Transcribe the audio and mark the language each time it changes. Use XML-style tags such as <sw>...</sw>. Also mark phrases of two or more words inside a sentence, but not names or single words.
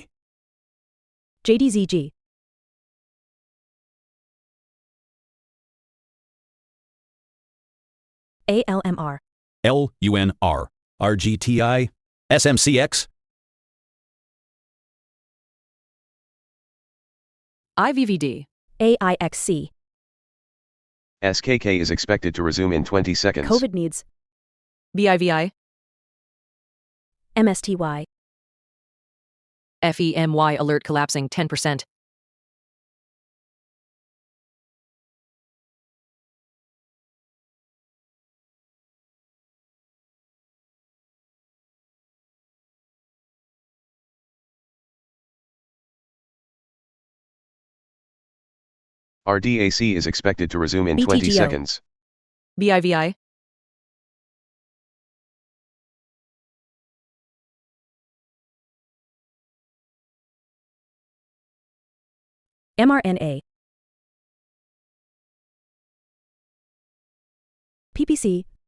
<en>JDZG. ALMR. LUNR. RGTI. SMCX. IVVD. AIXC. SKK is expected to resume in 20 seconds. COVID needs. BIVI. MSTY. FEMY alert collapsing 10%. RDAC is expected to resume in 20 BTGO. seconds. BIVI. mRNA. PPC.</en>